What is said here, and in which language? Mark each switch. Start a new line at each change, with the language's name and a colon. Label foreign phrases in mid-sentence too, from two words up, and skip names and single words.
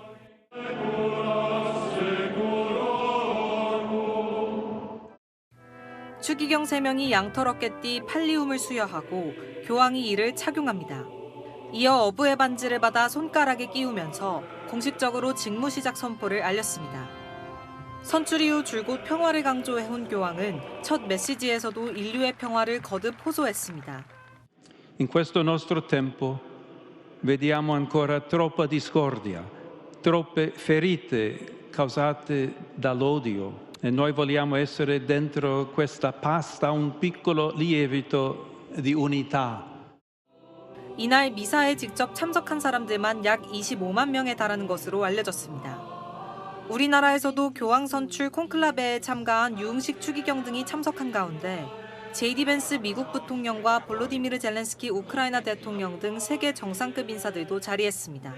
Korean: 추기경 3명이 양털 어깨띠 팔리움을 수여하고 교황이 이를 착용합니다. 이어 어부의 반지를 받아 손가락에 끼우면서 공식적으로 직무 시작 선포를 알렸습니다. 선출 이후 줄곧 평화를 강조해온 교황은 첫 메시지에서도 인류의 평화를 거듭 호소했습니다.
Italian: In questo nostro tempo vediamo ancora troppa discordia, troppe ferite causate dall'odio e noi vogliamo essere dentro questa pasta un piccolo lievito di unità.
Korean: 이날 미사에 직접 참석한 사람들만 약 25만 명에 달하는 것으로 알려졌습니다. 우리나라에서도 교황 선출 콘클라베에 참가한 유흥식 추기경 등이 참석한 가운데 제이디 벤스 미국 부통령과 볼로디미르 젤렌스키 우크라이나 대통령 등 세계 정상급 인사들도 자리했습니다.